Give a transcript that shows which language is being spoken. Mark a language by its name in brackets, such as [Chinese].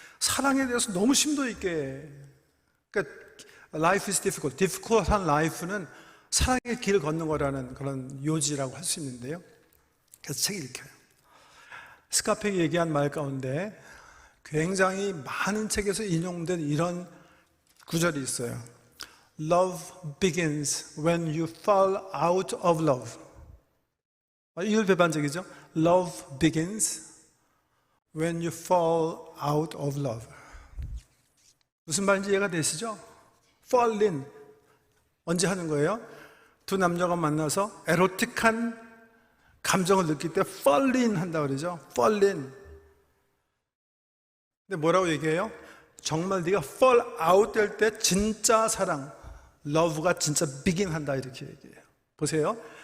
[Korean] 사랑에 대해서 너무 심도 있게, 그러니까 [English] Life is difficult. [Korean] difficult한 life는 사랑의 길을 걷는 거라는 그런 요지라고 할 수 있는데요. 그래서 책을 읽혀요. 스카펙이 얘기한 말 가운데 굉장히 많은 책에서 인용된 이런 구절이 있어요. [English] Love begins when you fall out of love. [Korean] 이율배반적이죠? [English] Love begins when you fall out of love. [Korean] 무슨 말인지 이해가 되시죠? fall in. 언제 하는 거예요? 두 남녀가 만나서 에로틱한 감정을 느낄 때 fall in 한다고 그러죠? [English] fall in. [Korean] 근데 뭐라고 얘기해요? 정말 네가 fall out 될 때 진짜 사랑, love가 진짜 begin 한다 이렇게 얘기해요. 보세요.